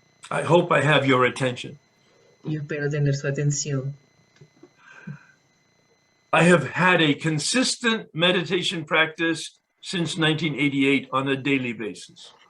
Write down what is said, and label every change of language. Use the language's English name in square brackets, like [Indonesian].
[English] I hope I have your attention. [Spanish] Yo espero tener su atención. [English] I have had a consistent meditation practice since 1988 on a daily basis.